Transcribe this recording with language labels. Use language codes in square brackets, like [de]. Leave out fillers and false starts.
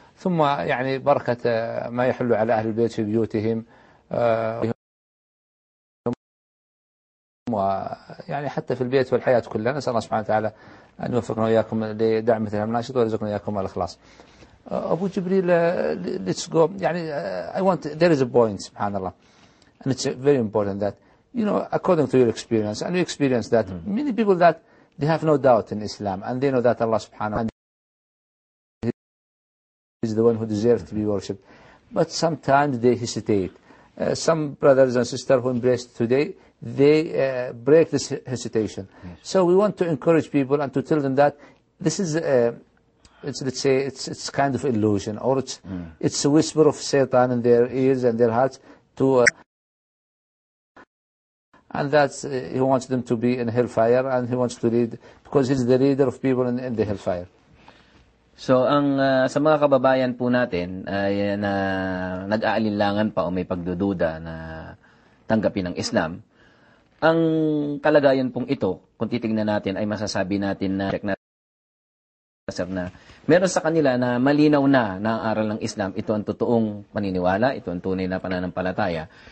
[ar] ثم يعني بركة ما يحل على أهل البيت في بيوتهم ويعني حتى في البيت والحياة كلها. نسأل الله سبحانه وتعالى أن يوفقنا وإياكم لدعم مثل المناشط ويرزقنا وإياكم الإخلاص. [en] Abu Jibril, let's go. يعني, there is a point, subhanAllah. And it's very important that, you know, according to your experience, and you experience that many people that they have no doubt in Islam, and they know that Allah subhanAllah is the one who deserves to be worshipped. But sometimes they hesitate. Some brothers and sisters who embraced today, they break this hesitation. Yes. So we want to encourage people and to tell them that this is it's kind of illusion or it's a whisper of Satan in their ears and their hearts to and that he wants them to be in hellfire and he wants to lead because he's the leader of people in the hellfire. [tl] So ang sa mga kababayan po natin ay na nag-aalinlangan pa o may pagdududa na tanggapin ang Islam, ang kalagayan pong ito kung titingnan natin ay masasabi natin na check na meron sa kanila na malinaw na ang aral ng Islam, ito ang totoong paniniwala, ito ang tunay na pananampalataya,